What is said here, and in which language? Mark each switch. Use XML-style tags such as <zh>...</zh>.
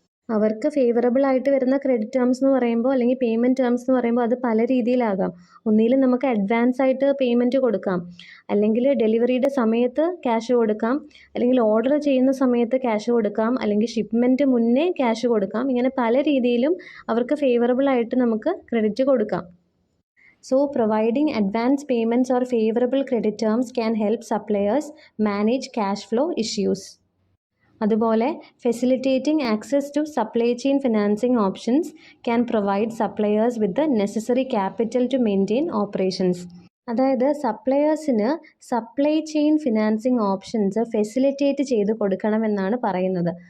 <ml>അവർക്ക് ഫേവറബിൾ ആയിട്ട് വരുന്ന ക്രെഡിറ്റ് ടേംസ് എന്ന് പറയുമ്പോൾ അല്ലെങ്കിൽ പേയ്മെൻറ്റ് ടേംസ് എന്ന് പറയുമ്പോൾ അത് പല രീതിയിലാകാം. ഒന്നിലും നമുക്ക് അഡ്വാൻസ് ആയിട്ട് പേയ്മെൻറ്റ് കൊടുക്കാം, അല്ലെങ്കിൽ ഡെലിവറിയുടെ സമയത്ത് ക്യാഷ് കൊടുക്കാം, അല്ലെങ്കിൽ ഓർഡർ ചെയ്യുന്ന സമയത്ത് ക്യാഷ് കൊടുക്കാം, അല്ലെങ്കിൽ ഷിപ്മെൻറ്റ് മുന്നേ ക്യാഷ് കൊടുക്കാം. ഇങ്ങനെ പല രീതിയിലും അവർക്ക് ഫേവറബിൾ ആയിട്ട് നമുക്ക് ക്രെഡിറ്റ് കൊടുക്കാം.</ml> <en>So providing advance payments or favorable credit terms can help suppliers manage cash flow issues. അതുപോലെ facilitating access to supply chain financing options can provide suppliers with the necessary capital to maintain operations.</en> <ml>അതായത് സപ്ലയേഴ്സിന് supply chain financing options facilitate ചെയ്ത് കൊടുക്കണമെന്നാണ് പറയുന്നത്.</ml>